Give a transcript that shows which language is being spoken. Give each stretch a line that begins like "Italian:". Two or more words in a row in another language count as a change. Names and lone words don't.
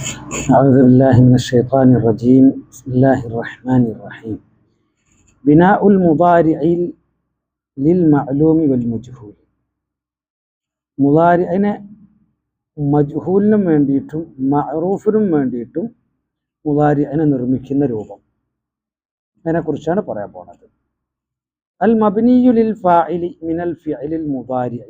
Arabic: أعوذ بالله من الشيطان الرجيم. بسم الله الرحمن الرحيم. بناء المضارع للمعلوم والمجهول.
Malayalam: മുളാരിഅനെ മജ്ഹൂലിനും വേണ്ടിയിട്ടും മഅറൂഫിനും വേണ്ടിയിട്ടും മുളാരിഅനെ നിർമ്മിക്കുന്ന രൂപം, അതിനെക്കുറിച്ചാണ് പറയാൻ പോണത്.
Arabic: المبني للفاعل من الفعل المضارع.